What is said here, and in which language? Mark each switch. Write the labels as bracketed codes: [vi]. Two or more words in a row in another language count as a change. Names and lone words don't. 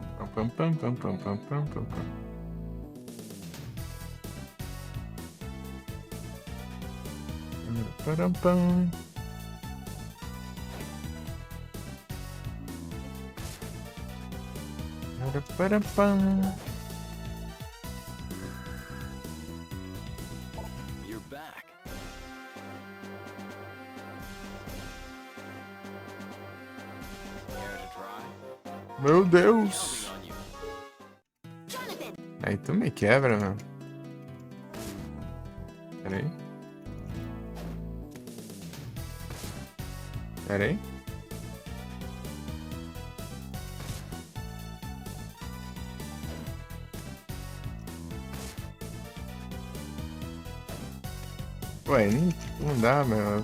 [en] Pam, pam, pam, pam, pam, pam, pam, pam. Param, pam. Param, pam. You're back. Care to try? [pt] Meu Deus. [en] Counting on you. [pt] Aí tu me quebra, meu. Pera aí. Pera aí. Ué, não dá, meu.